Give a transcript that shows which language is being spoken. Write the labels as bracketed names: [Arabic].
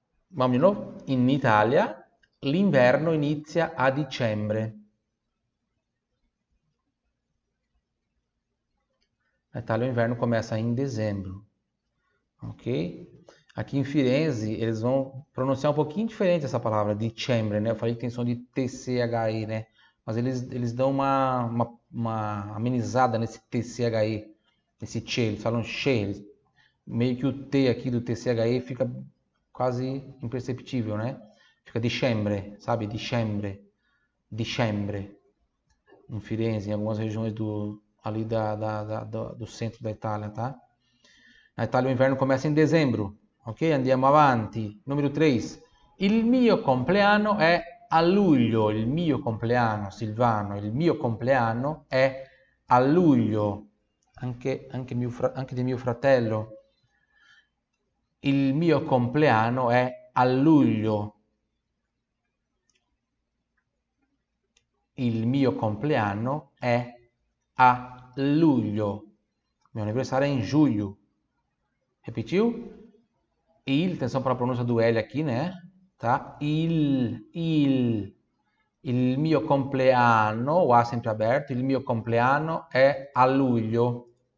[Italian] Vamos di nuovo. In Italia l'inverno inizia a dicembre. [Portuguese] Na Itália o inverno começa em dezembro. Ok? Aqui em Firenze eles vão pronunciar um pouquinho diferente essa palavra, dicembre, né? Eu falei que tem som de TCHE, né? Mas eles dão uma amenizada nesse TCHE, nesse che, eles falam che, meio que o T aqui do TCHE fica quase imperceptível, né? Fica dicembre, sabe? Dicembre, dicembre. Em Firenze, em algumas regiões ali do centro da Itália, tá? Na Itália o inverno começa em dezembro, ok? [Italian] Andiamo avanti. Numero 3. Il mio compleanno è a luglio. Il mio compleanno, Silvano, il mio compleanno è a luglio. Anche di mio fratello. Il mio compleanno è a luglio. Il mio compleanno è a luglio. Il mio anniversario è in giugno. [Portuguese] Repetiu? Il, atenção para a pronúncia do L aqui, né? Tá? [Italian] Il mio compleanno, [Portuguese] o A sempre aberto, [Italian] il mio compleanno è a luglio.